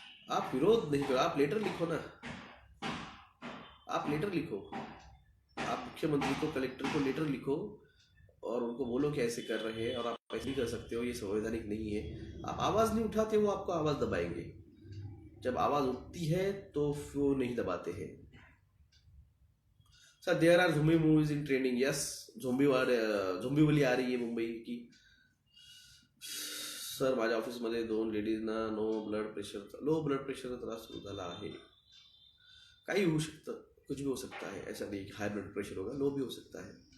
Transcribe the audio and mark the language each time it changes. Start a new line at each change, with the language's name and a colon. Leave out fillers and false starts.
Hindi: आप विरोध नहीं करो, आप लेटर लिखो ना, आप लेटर लिखो, आप मुख्यमंत्री को, कलेक्टर को लेटर लिखो और उनको बोलो कि ऐसे कर रहे हैं और आप ऐसे नहीं कर सकते हो, ये संवैधानिक नहीं है। आप आवाज़ नहीं उठाते, वो आपको आवाज़ दबाएंगे। जब आवाज़ उठती है तो वो नहीं दबाते हैं।
English: Sir, there are zombie movies in trending. Yes,
Hindi: zombie वाली आ रही है मुंबई की।
Marathi: सर, माझ्या ऑफिसमध्ये 2 लेडीजना लो ब्लड प्रेशरचा त्रास सुरू झाला आहे। काही होऊ शकतं,
Hindi: कुछ भी हो सकता है, ऐसा नहीं कि हाई ब्लड प्रेशर होगा, लो भी हो सकता है।